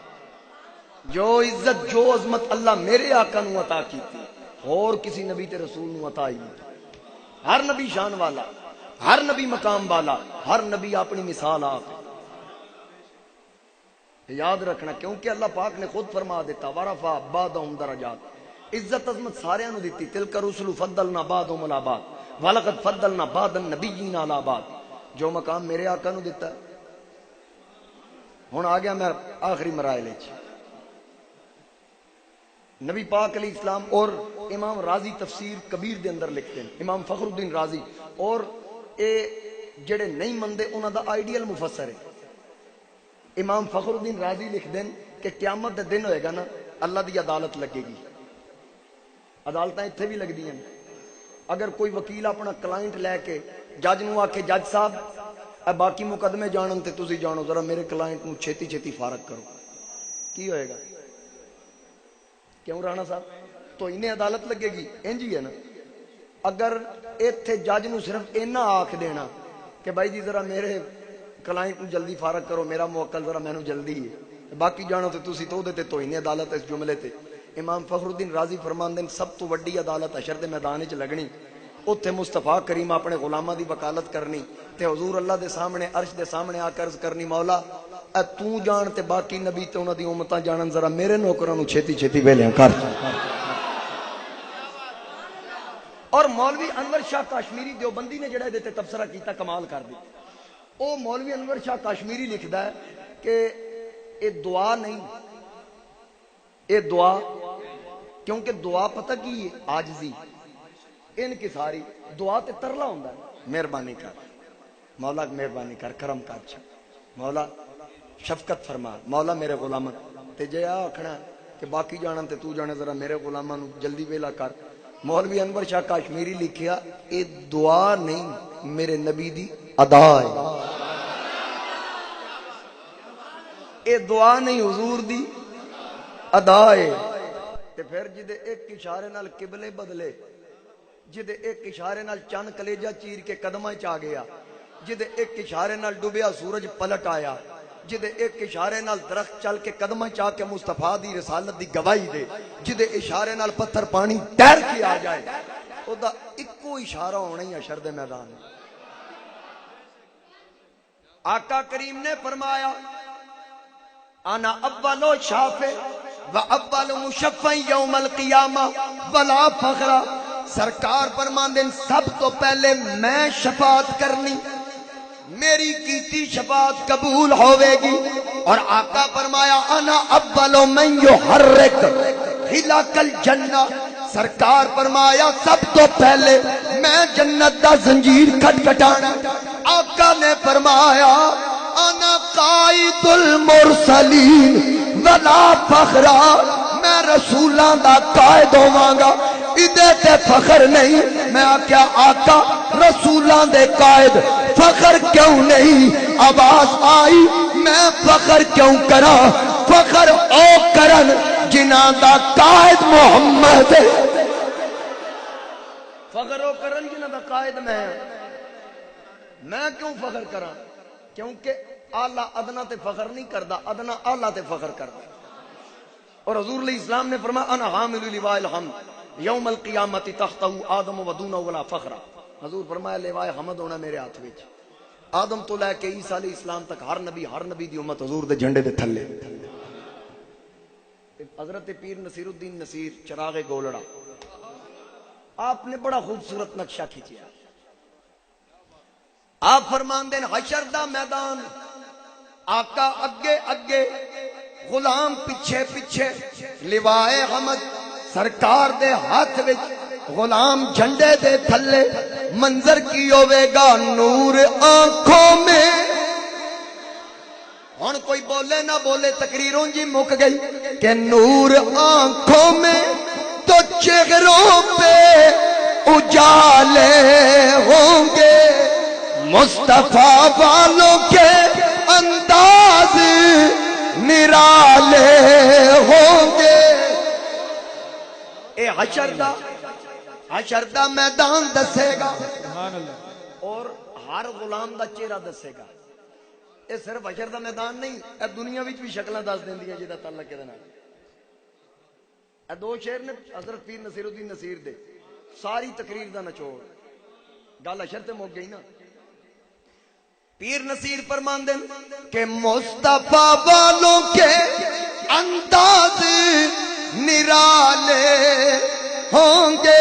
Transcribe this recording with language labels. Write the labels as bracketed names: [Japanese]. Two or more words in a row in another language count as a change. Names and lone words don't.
[Punjabi] جو عزت جو عظمت اللہ میرے آقا نو عطا کی تھی اور کسی نبی تے رسول نو عطا ہی نہیں۔ ہر نبی شان والا، ہر نبی مقام والا، ہر نبی اپنی مثال آپ یاد رکھنا، کیونکہ اللہ پاک نے خود فرما دیتا [Arabic] ورفع بعضهم درجات، [Punjabi] عزت عظمت سارے نو دیتی، [Arabic] تلک رسل فضلنا بعضهم علی بعض ولقد فضلنا بعض النبیین علی بعض، [Punjabi] جو مقام میرے آقا نو دیتا ہے۔ ہن آ گیا میں آخری مراحل وچ، نبی پاک علیہ السلام اور امام رازی تفسیر کبیر دے اندر لکھتے ہیں، امام فخر الدین رازی، اور اے جڑے نہیں مندے انہاں دا آئیڈیل مفسر ہے۔ امام فخر الدین رازی لکھ دیں کہ قیامت دے دن ہوئے گا نا، اللہ دی عدالت لگے گی، عدالتاں اتھے بھی لگ دیاں، اگر کوئی وکیل اپنا کلائنٹ لے کے جج نو آکے جج صاحب اے باقی مقدمے جانن تے تسی جانو، ذرا میرے کلائنٹ نو چھیتی چھیتی فارغ کرو، کی ہوئے گا؟ کیوں رانا صاحب؟ تو انہیں عدالت لگے گی، انج ہی ہے نا۔ اگر ایتھے جج نو صرف اینا آکھ دینا کہ بھائی جی ذرا میرے کلائنٹ نو جلدی فارغ کرو، میرا موکل ذرا مینوں جلدی ہے، باقی جانو تے تسی تو دے تے توہین عدالت اس جملے تے۔ امام فخر الدین رازی فرماندے سب تو وڈی عدالت حشر دے میدان وچ لگنی، اوتھے مصطفیٰ کریم اپنے غلاماں دی وکالت کرنی تے حضور اللہ دے سامنے عرش دے سامنے آ کے عرض کرنی، مولا اے تو جان تے باقی نبی تے انہاں دی امتاں جانن، ذرا میرے نوکراں نو چھیتی چھیتی ویلیاں کر۔ اور مولوی انور شاہ کاشمیری دیوبندی نے جڑا دے تے تبصرہ کیتا کمال کر دی، او مولوی انور شاہ کاشمیری لکھدا ہے کہ اے دعا نہیں، اے دعا، کیونکہ دعا پتہ کی ہے عاجزی انکساری، دعا تے ترلا ہوندا ہے، مہربانی کر مولا، مہربانی کر، کرم کر، مولا شفقت فرما، مولا میرے غلاماں تے جے آکھنا کہ باقی جانن تے تو جانے، ذرا میرے غلاماں نو جلدی ویلا کر۔ مولوی انور شاہ کاشمیری لکھیا اے دعا نہیں، میرے نبی دی ادا ہے، اے دعا نہیں حضور دی ادا ہے۔ تے پھر جدے ایک اشارے نال قبلے بدلے، جدے ایک اشارے نال چند کلیجہ چیر کے قدمہ چا گیا، جدے ایک اشارے نال ڈوبیا سورج پلٹ آیا، جدے ایک اشارے نال درخت چل کے قدمہ چا کے مصطفیٰ دی رسالت دی گواہی دے، جدے اشارے نال پتھر پانی تیر کے آ جائے، او دا اکو اشارہ ہونا ہی حشر دے میدان۔ آقا کریم نے فرمایا [Arabic] انا اول شافع و اول مشفع یوم القیامہ ولا فخر، [Punjabi] سرکار فرماندے سب تو پہلے میں شفاعت کرنی، میری کیتی شفاعت قبول ہوے گی۔ اور آقا فرمایا [Arabic] انا اول من یحرک خلاق الجنہ، [Punjabi] سرکار فرمایا سب تو پہلے میں جنت دا زنجیر کھٹکھٹانا۔ آقا نے فرمایا [Arabic] انا قائد المرسلین ولا فخر، [Punjabi] میں رسولاں دا قائد ہوواں گا، ادے تے فخر نہیں۔ میں آکھیا آقا رسولاں دے قائد فخر کیوں نہیں؟ آواز آئی میں فخر کیوں کراں؟ فخر او کرن جنہاں دا قائد محمد ہے، فخر او کرن جنہاں دا قائد میں کیوں فخر کراں؟ کیونکہ اعلیٰ ادنا تے فخر نہیں کردا، ادنا اعلیٰ تے فخر کردا۔ اور حضور علیہ السلام نے فرمایا [Arabic] انا حامل لواء الحمد یوم القیامت تحتہ آدم و دونہ ولا فخر، [Punjabi] حضور فرمایا لواء حمد ہونا میرے ہاتھ وچ، آدم تو لے کے عیسیٰ علیہ السلام تک ہر نبی دی امت حضور دے جھنڈے دے تھلے۔ حضرت پیر نصیر الدین نصیر چراغ گولڑا آپ نے بڑا خوبصورت نقشہ کھینچیا، آپ فرماندے حشر دا میدان، آقا اگے اگے غلام پیچھے پیچھے، لوائے حمد سرکار دے ہاتھ وچ، غلام جھنڈے دے تھلے، منظر کی ہوے گا [Urdu] نور آنکھوں میں۔ [Punjabi] ہن کوئی بولے نہ بولے تقریروں جی مک گئی کہ [Urdu] نور آنکھوں میں تو چہروں پہ اجالے ہوں گے، مصطفیٰ والوں کے انداز نرالے ہوں گے۔ [Punjabi] اے حشر دا میدان دسے گا اور ہر غلام دا چہرہ دسے گا۔ اے صرف حشر دا میدان نہیں، اے دنیا وچ بھی شکلاں دس دیندیاں جہدا تعلق ہے نال۔ اے دو شعر نے حضرت پیر نصیر الدین نصیر دے، ساری تقریر دا نچوڑ۔ گل اشرتے مک گئی نا. پیر نصیر فرماندے کہ [Urdu] مصطفیٰ والوں کے انداز نرالے ہوں گے.